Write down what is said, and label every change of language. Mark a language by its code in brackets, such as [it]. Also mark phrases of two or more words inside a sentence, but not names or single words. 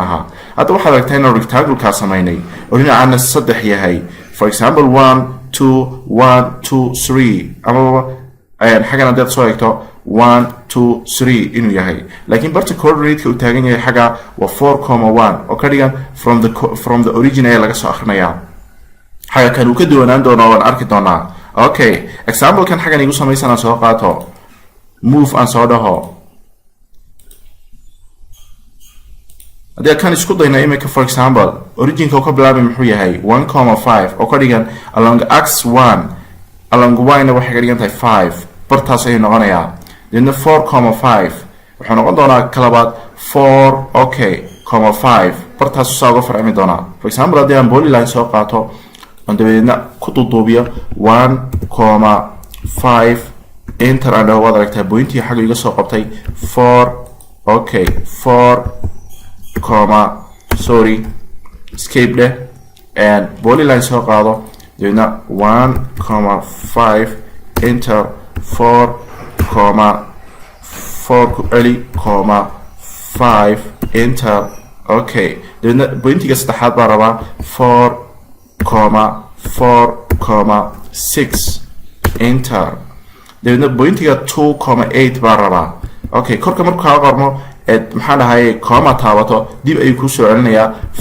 [so] aha hadda waxaad aragtaa inaan rectangle ka samaynay oo dhinacana 3 yahay [en] for example [so] 1 2 1 2 3 amaba xagan haddaad soo eegto 1 2 3 inuu yahay laakiin barta coordinate-ka uu taagan yahay xaga waa 4,1 oo ka dhigan [en] from the origin [so] ayaa laga soo akhrinayaa xaga kan uu ka duwanaan doono waan arki doonaa okay example kan xagan igu samaysan aan soo qaato move aan soo dhaho haddii kan isku dayna imika [en] for example [so] origin ka bilaabay muxuu yahay 1,5 oo ka dhigan along x1 along y-na waxay ka dhigan tahay 5 bartaas ayuu noqonayaa then 4,5 wuxuu noqon doonaa kalabaad 4 okay 5 bartaas usaa uga farcimi doonaa for example haddii aan polyline soo qaato on dabadeedna ku duuduubiyo 1,5 enter and waad aragtaa pointii xagga iga soo qabtay 4 okay 4 sorry escape leh and polyline soo qaado dabeedna 1,5 enter 4 ku celi 5 enter okay dabeedna pointiga saddexaad baa rabaa 4,6 enter dabeedna pointiga 2,8 baa rabaa okay korka markuu kaa qormo maxaa dhahay comma taabato dib ayuu ku soo celinayaa